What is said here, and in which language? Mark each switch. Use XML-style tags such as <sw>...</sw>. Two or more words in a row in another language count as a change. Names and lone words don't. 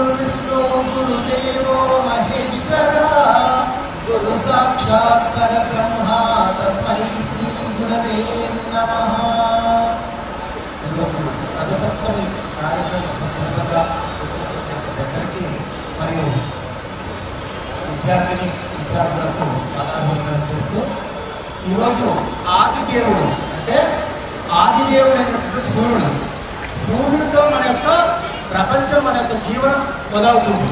<sa>विष्णु गुरुदेवो महेश्वरा गुरु साक्षात् परब्रह्म तस्मै श्री गुरवे नमः.</sa> <te>రథసప్తమి కార్యక్రమ సందర్భంగా దగ్గరికి మరియు విద్యార్థులకు పదాభివందనం చేస్తూ ఈరోజు ఆదిదేవుడు అంటే ఆదిదేవుడు అయినటువంటి సూర్యుడితో మన యొక్క ప్రపంచం, మన యొక్క జీవనం మొదలవుతుంది.</te>